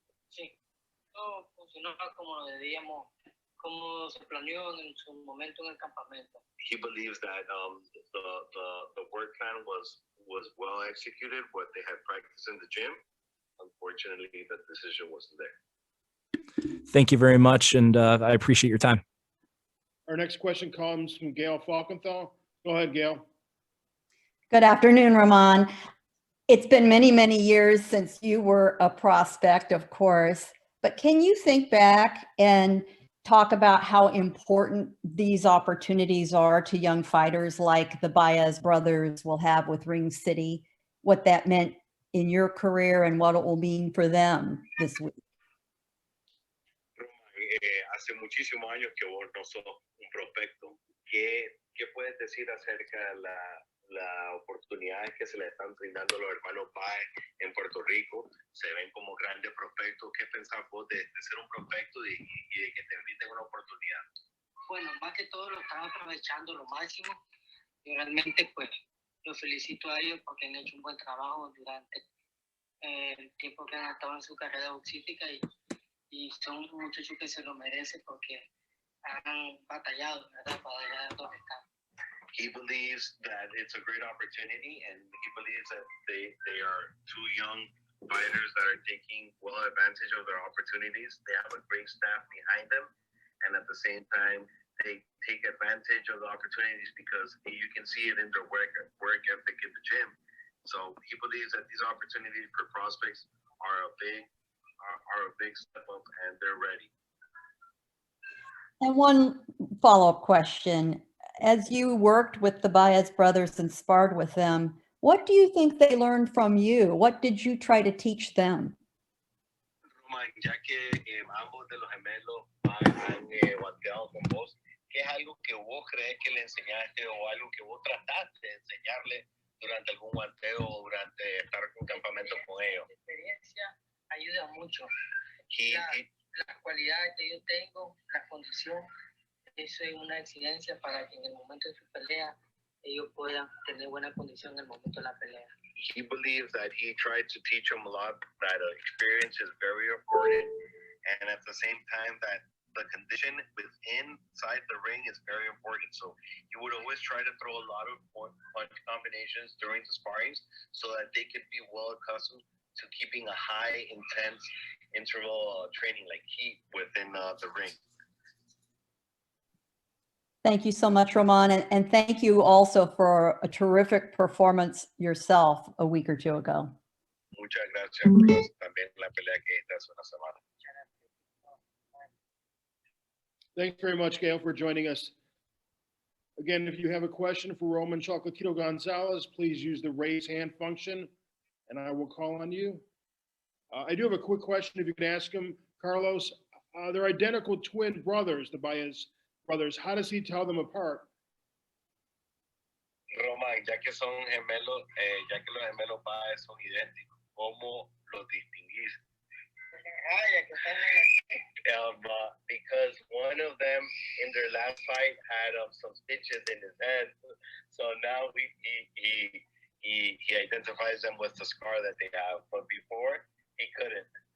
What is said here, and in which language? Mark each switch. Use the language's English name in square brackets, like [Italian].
[Spanish] Sí, todo funcionó como lo debíamos, como se planeó en su momento en el campamento. [English] He believes that the work plan was well executed, what they had practiced in the gym. Unfortunately, the decision wasn't there. Thank you very much, and I appreciate your time. Our next question comes from Gail Falkenthal. Go ahead, Gail. Good afternoon, Ramon. It's been many, many years since you were a prospect, of course, but can you think back and talk about how important these opportunities are to young fighters like the Baez brothers will have with Ring City, what that meant in your career and what it will mean for them this week? [Spanish] Hace muchísimos años que vos no sos un prospecto. ¿Qué puedes decir acerca de las oportunidades que se le están brindando a los hermanos Baez en Puerto Rico? Se ven como grandes prospectos. ¿Qué pensás vos de ser un prospecto y de que te brinden una oportunidad? Bueno, más que todo lo están aprovechando lo máximo. Yo realmente, pues, los felicito a ellos porque han hecho un buen trabajo durante el tiempo que han estado en su carrera boxística y son muchachos que se lo merecen porque han batallado, ¿verdad? Para llegar a donde están. [English] He believes that it's a great opportunity, and he believes that they are two young fighters that are taking well advantage of their opportunities. They have a great staff behind them, and at the same time, they take advantage of the opportunities because you can see it in their work ethic in the gym. So he believes that these opportunities for prospects are a big step up, and they're ready. And one follow-up question. As you worked with the Baez brothers and sparred with them, What do you think they learned from you? What did you try to teach them? [Spanish] Roman, ya que ambos de los gemelos han bateado con vos, ¿qué es algo que vos crees que le enseñaste o algo que vos trataste de enseñarle durante algún bateo o durante estar en un campamento con ellos? La experiencia ayuda mucho. [English] He, he, [Spanish] Las cualidades que yo tengo, la condición, eso es una exigencia para que en el momento de su pelea ellos puedan tener buena condición en el momento de la pelea. [English] he believes that he tried to teach him a lot, that experience is very important, and at the same time that the condition inside the ring is very important. So he would always try to throw a lot of punch combinations during the sparrings so that they could be well accustomed to keeping a high intense interval training like heat within the ring. Thank you so much, Roman. And thank you also for a terrific performance yourself a week or two ago. [Spanish] Muchas gracias por también la pelea que diste hace una semana. [English] Thanks very much, Gail, for joining us. Again, if you have a question for Roman Chocolatito Gonzalez, please use the raise hand function and I will call on you. I do have a quick question if you could ask him, Carlos. They're identical twin brothers, the Baez brothers. How does he tell them apart? [Spanish] Roman, ya que son gemelos, ya que los gemelos Baez son idénticos, ¿cómo los distinguís? [English] Because one of them in their last fight had some stitches in his head, so now he identifies them with the scar that they have, but before he couldn't.